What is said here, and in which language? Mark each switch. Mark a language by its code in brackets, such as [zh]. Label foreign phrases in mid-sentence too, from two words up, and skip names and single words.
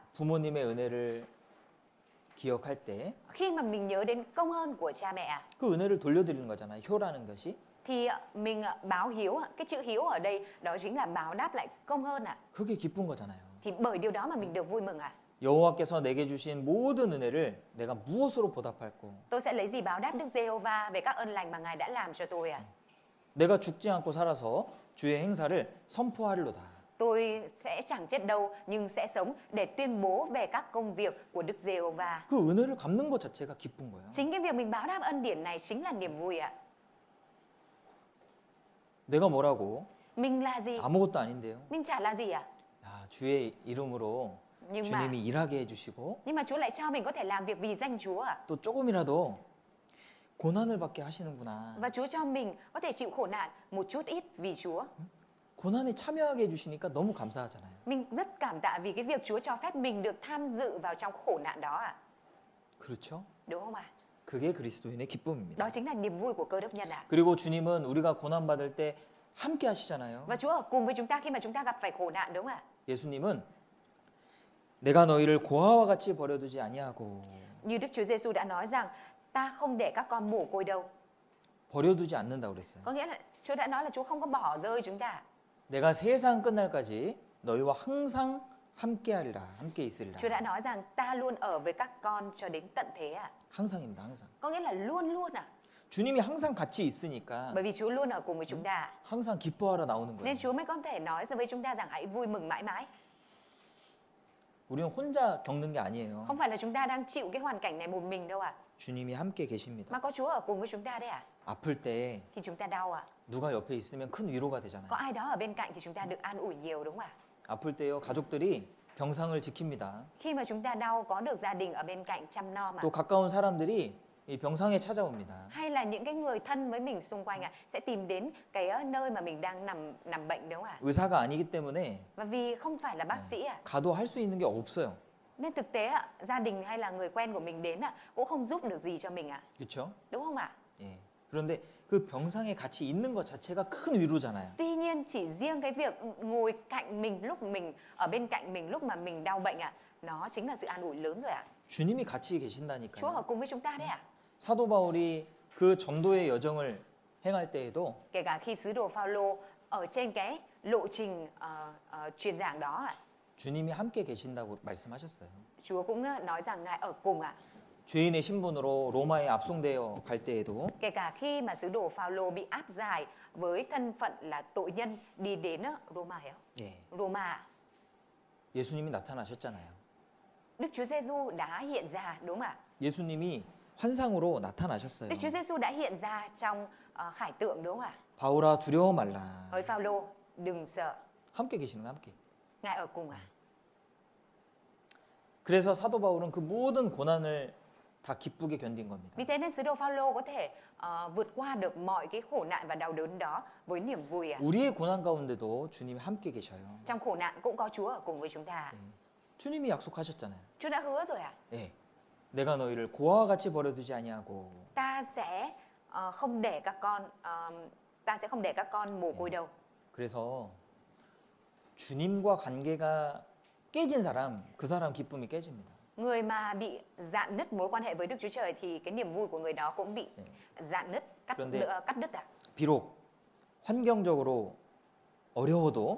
[ko] 부모님의 은혜를 기억할 때 그 [vi] Khi mà mình nhớ đến công ơn của cha mẹ [ko] 은혜를 돌려드리는 거잖아요. 효라는 것이. [vi] thì mình báo hiếu, cái chữ hiếu ở đây đó chính là báo đáp lại công ơn [ko] 그게 기쁜 거잖아요. [vi] Thì bởi điều đó mà mình được vui mừng [ko] 여호와께서 내게 주신 모든 은혜를 내가 무엇으로 보답할꼬? [vi] Tôi sẽ lấy gì báo đáp Đức Giê-hô-va về các ơn lành mà Ngài đã làm cho tôi [ko] 내가 죽지 않고 살아서 주의 행사를 선포하리로다. [vi] Tôi sẽ chẳng chết đâu nhưng sẽ sống để tuyên bố về các công việc của Đức Giê-hô-va. [ko] 그 은혜를 갚는 것 자체가 기쁜 거예요. [vi] Chính cái việc mình báo đáp ân điển này chính là niềm vui [ko] 내가 뭐라고? [vi] Mình là gì? [ko] 아무것도 아닌데요. [vi] Mình chả là gì [ko] 야, 주의 이름으로 [vi] Nhưng [ko] 주님이 일하게 해주시고 [vi] mà Chúa lại cho mình có thể làm việc vì danh Chúa [ko] 또 조금이라도 고난을 받게 하시는구나. [vi] Và Chúa cho mình có thể chịu khổ nạn một chút ít vì Chúa. [ko] 고난에 참여하게 해주시니까 너무 감사하잖아요. [vi] Mình rất cảm tạ vì cái việc Chúa cho phép mình được tham dự vào trong khổ nạn đó [ko] 그렇죠? [vi] Đúng không ạ? [ko] 그게 그리스도인의 기쁨입니다. [vi] Đó chính là niềm vui của Cơ đốc nhân [ko] 그리고 주님은 우리가 고난 받을 때 함께 하시잖아요. [vi] Và Chúa ở cùng với chúng ta khi mà chúng ta gặp phải khổ nạn đúng không ạ? [ko] 예수님은 내가 너희를 고아와 같이 버려두지 아니하고 [vi] Như Đức Chúa Giêsu đã nói rằng ta không để các con mồ côi đâu. [ko] 버려두지 않는다고 그랬어요. [vi] Có nghĩa là Chúa đã nói là Chúa không có bỏ rơi chúng ta. [ko] 내가 세상 끝날까지 너희와 항상 함께하리라. 함께 있으리라. [vi] Chúa đã nói rằng ta luôn ở với các con cho đến tận thế [ko] 항상입니다. 항상. [vi] Có nghĩa là luôn luôn [ko] 주님이 항상 같이 있으니까 [vi] Bởi vì Chúa luôn ở cùng với chúng ta [ko] 항상 기뻐하러 나오는 거예요. [vi] nên Chúa mới có thể nói với chúng ta rằng hãy vui mừng mãi mãi. [ko] 우리는 혼자 겪는 게 아니에요. [vi] Không phải là chúng ta đang chịu cái hoàn cảnh này một mình đâu [ko] 주님이 함께 계십니다. [vi] Mà có Chúa ở cùng với chúng ta đấy [ko] 아플 때 [vi] Khi chúng ta đau [ko] 누가 옆에 있으면 큰 위로가 [vi] Có [ko] 되잖아요. [vi] ai đó ở bên cạnh thì chúng ta được an ủi nhiều đúng không [ko] 아플 때요 가족들이 병상을 지킵니다. [vi] Khi mà chúng ta đau có được gia đình ở bên cạnh chăm nom [ko] 또 가까운 사람들이 이 병상에 찾아옵니다. [vi] Hay là những cái người thân với mình xung quanh sẽ tìm đến cái nơi mà mình đang nằm bệnh đúng không [ko] 의사가 아니기 때문에 [vi] Và vì không phải là bác sĩ [ko] 가도 할 수 있는 게 없어요. [vi] nên thực tế gia đình hay là người quen của mình đến cũng không giúp được gì cho mình [ko] 그렇죠? [vi] Đúng không ạ? [ko] 예. 그런데 그 병상에 같이 있는 것 자체가 큰 위로잖아요. [vi] Tuy nhiên chỉ riêng cái việc ngồi cạnh mình lúc mình ở bên cạnh mình lúc mà mình đau bệnh nó chính là sự an ủi lớn rồi [ko] 주님이 같이 [vi] Chúa ở [ko] 계신다니까요. [vi] cùng với chúng ta đấy [ko] 사도 바울이 그 전도의 여정을 행할 때에도 [vi] Kể cả khi sứ đồ Phaolô ở trên cái lộ trình truyền giảng đó [ko] 주님이 함께 계신다고 말씀하셨어요. [vi] Chúa cũng nói rằng Ngài ở cùng [ko] 죄인의 신분으로 로마에 압송되어 갈 때에도 [vi] Kể cả khi mà sứ đồ Phaolô bị áp giải với thân phận là tội nhân đi đến Roma [ko] 예. [vi] Roma [ko] 예수님이 나타나셨잖아요. [vi] Đức Chúa Giêsu đã hiện ra đúng không ạ? [ko] 예수님이 환상으로 나타나셨어요. [vi] Đức Chúa Giêsu đã hiện ra trong khải tượng đúng không ạ? [ko] 바울아 두려워 말라. [vi] Hỡi Phaolô, đừng sợ, [ko] 함께 계시는 거 함께. [vi] Ngài ở cùng [ko] 그래서 사도 바울은 그 모든 고난을 다 기쁘게 견딘 겁니다. [vi] Vì thế nên sứ đồ Phaolô có thể vượt qua được mọi cái khổ nạn và đau đớn đó với niềm vui [ko] 우리의 고난 가운데도 주님이 함께 계셔요. [vi] Trong khổ nạn cũng có Chúa ở cùng với chúng ta. [ko] 주님이 약속하셨잖아요. [vi] Chúa đã hứa rồi [ko] 예. 내가 너희를 고아와 같이 버려두지 아니하고 [vi] Ta sẽ không để các con mồ côi đâu. [ko] 그래서 주님과 관계가 깨진 사람, 그 사람 기쁨이 깨집니다. [vi] Người mà bị rạn nứt mối quan hệ với Đức Chúa Trời thì cái niềm vui của người đó cũng bị rạn nứt, cắt đứt [ko] 비록 환경적으로 어려워도